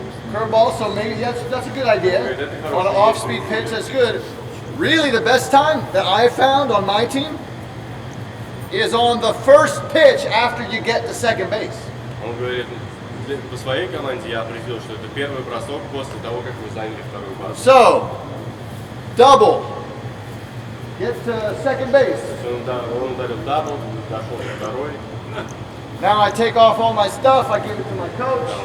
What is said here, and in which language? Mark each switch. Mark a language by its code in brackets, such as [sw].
[en] Curveball, so maybe that's a good idea. On an off-speed pitch, that's good. Really, the best time that I found on my team is on the first pitch after you get to second base. [ru] Он говорит, по своей команде я определил, что это первый бросок после того, как вы заняли вторую базу. [en] So, double. Get to second base. [ru] Он ударил дабл, дошел до второй. [en] Now I take off all my stuff, I give it to my coach.